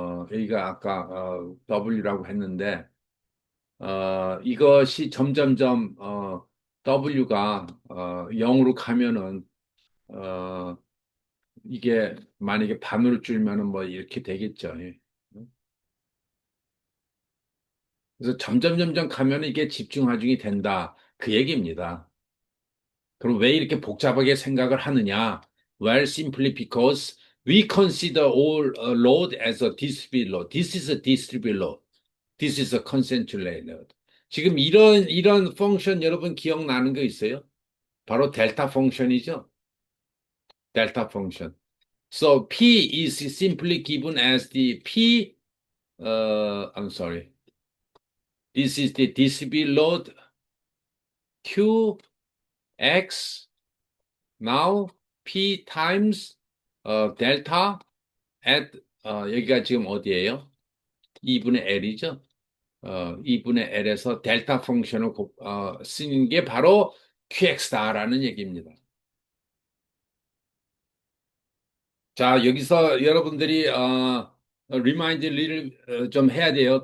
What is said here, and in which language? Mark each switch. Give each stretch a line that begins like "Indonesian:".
Korean: 여기가 아까 W라고 했는데, 이것이 점점점 W가 0으로 가면은 이게 만약에 반으로 줄면은 뭐 이렇게 되겠죠. 예. 그래서 점점 가면은 이게 집중하중이 된다. 그 얘기입니다. 그럼 왜 이렇게 복잡하게 생각을 하느냐?
English: Well, simply because we consider all load as a distributed load. This is a distributed load. This is a concentrated load.
Korean: 지금 이런 펑션 여러분 기억나는 거 있어요? 바로 델타 펑션이죠? 델타 펑션.
English: So P is simply given as the P, I'm sorry. This is the distributed load Q, X, now P times 델타 at
Korean: 여기가 지금 어디예요? 2분의 L이죠? 2분의 L에서 델타 펑션을 쓰는 게 바로 QX다라는 얘기입니다. 자, 여기서 여러분들이 리마인드 좀 해야 돼요.